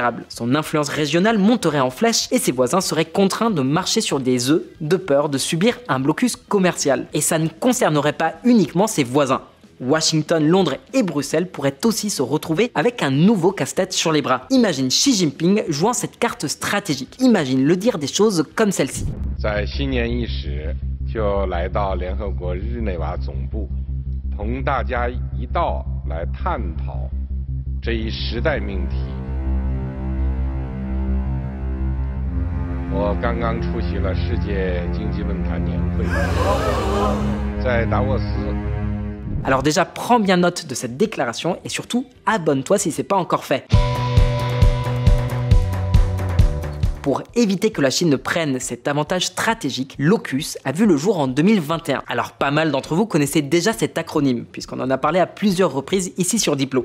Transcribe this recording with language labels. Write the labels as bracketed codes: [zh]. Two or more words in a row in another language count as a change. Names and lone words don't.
[fr] Son influence régionale monterait en flèche et ses voisins seraient contraints de marcher sur des œufs de peur de subir un blocus commercial. Et ça ne concernerait pas uniquement ses voisins. Washington, Londres et Bruxelles pourraient aussi se retrouver avec un nouveau casse-tête sur les bras. Imagine Xi Jinping jouant cette carte stratégique. Imagine le dire des choses comme celle-ci. [zh] 在新年伊始，就来到联合国日内瓦总部，同大家一道来探讨这一时代命题。我刚刚出席了世界经济论坛年会，在达沃斯。 [fr] Alors déjà, prends bien note de cette déclaration et surtout, abonne-toi si ce n'est pas encore fait. Pour éviter que la Chine ne prenne cet avantage stratégique, l'AUKUS a vu le jour en 2021. Alors pas mal d'entre vous connaissaient déjà cet acronyme, puisqu'on en a parlé à plusieurs reprises ici sur Diplo.